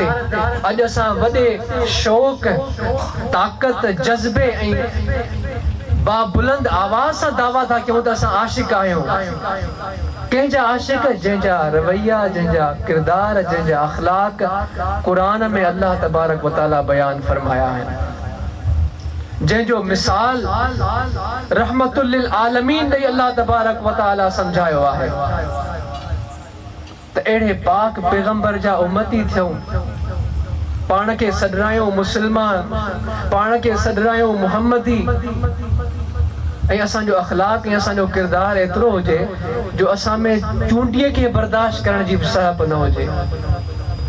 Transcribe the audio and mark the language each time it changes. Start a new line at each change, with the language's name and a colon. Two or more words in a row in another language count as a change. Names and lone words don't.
Sindhi: अॼु असां वॾे शौक़ ताक़त जज़्बे ऐं बाबुलंद आवाज़ सां दावा था कयूं त असां आशिक़ आहियूं। कंहिंजा आशिक़? जंहिंजा रवैया, जंहिंजा किरदार, जंहिंजा अख़लाक क़ुरान में अल्लाह तबारक व तआला बयान फरमाया आहिनि, जंहिंजो मिसाल रहमतुल लिल आलमीन ॾेई अल्लाह तबारक व तआला समझायो आहे। त अहिड़े पाक पैगंबर जा उम्मती थियूं, पाण खे सॾायूं मुस्लमान, पाण खे सॾायूं मुहम्मदी ऐं असांजो अख़लाक ऐं असांजो किरदार एतिरो हुजे जो असां में चूंडीअ खे बर्दाश्त करण जी बि सहप न हुजे।